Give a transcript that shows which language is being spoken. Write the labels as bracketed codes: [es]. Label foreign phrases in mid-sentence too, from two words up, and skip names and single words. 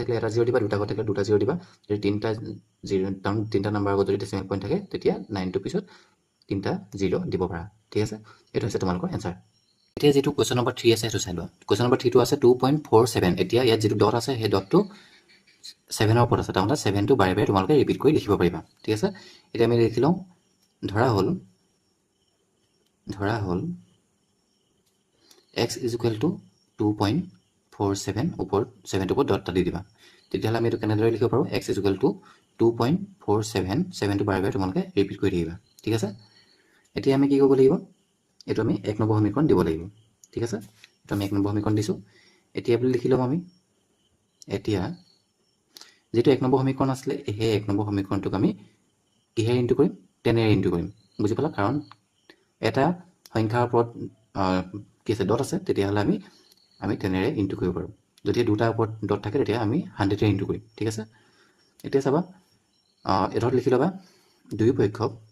[as] থাকিলে এটা 0 দিবা দুটা আগত থাকিলে দুটা 0 দিবা যদি তিনিটা নাম্বাৰৰ আগত যদি [en] decimal point [as] থাকে তেতিয়া 9টোৰ পিছত তিনিটা 0 দিব পাৰা ঠিক আছে এইটো হৈছে তোমালোকৰ এনচাৰ এতিয়া যিটো [en] question number [as] 3 আছে সেইটো চাই লোৱা [en] question number [as] 3টো আছে 2.47 এতিয়া ইয়াত যিটো ডট আছে সেই ডটটো 7ৰ ওপৰত আছে তাৰমানে 7টো বাৰে বাৰে তোমালোকে ৰিপিট কৰি লিখিব পাৰিবা ঠিক আছে এতিয়া আমি লিখি লওঁ ধৰা হ'ল [en] x is equal to 2.47 [as] ওপৰত 7টোৰ ওপৰত ডট দি দিবা তেতিয়াহ'লে আমি এইটো কেনেদৰে লিখিব পাৰোঁ [en] x is equal to 2.47 [as] 7টো বাৰে বাৰে তোমালোকে ৰিপিট কৰি থাকিবা ঠিক আছে এতিয়া আমি কি কৰিব লাগিব এইটো আমি 1 নম্বৰ সমীকৰণ দিব লাগিব ঠিক আছে এইটো আমি 1 নম্বৰ সমীকৰণ দিছোঁ এতিয়া বুলি লিখি ল'ম আমি এতিয়া যেটো 1 নম্বৰ সমীকৰণ আছিলে এই 1 নম্বৰ সমীকৰণটোক আমি কিহেৰে ইনটু কৰিম 10ৰে ইনটু কৰিম বুজি পালা কাৰণ এটা সংখ্যাৰ ওপৰত কি আছে ডট আছে তেতিয়াহ'লে আমি 10ৰে ইনটু কৰিব পাৰোঁ যদি দুটা ওপৰত ডট থাকে তেতিয়া আমি 100ৰে ইনটু কৰিম ঠিক আছে এতিয়া চাবা এডত লিখি ল'বা দুই পক্ষক